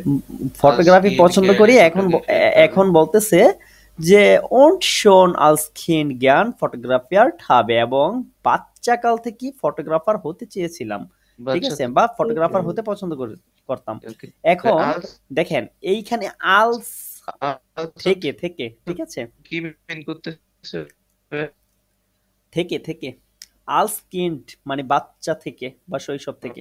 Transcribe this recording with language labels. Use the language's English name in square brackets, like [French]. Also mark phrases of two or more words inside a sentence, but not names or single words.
[Bangla] ফটোগ্রাফি পছন্দ করি, এখন বলতেছে যে [German] und schon als Kind gern fotografiert habe, [Bangla] এবং বাচ্চাকাল থেকে ফটোগ্রাফার হতে চেয়েছিলাম, ঠিক আছে, বা ফটোগ্রাফার হতে পছন্দ করতাম। এখন দেখেন এইখানে আলস থেকে, ঠিক আছে, কি মিন করতেছে? থেকে [German] als Kind [Bangla] মানে বাচ্চা থেকে বা শৈশব থেকে।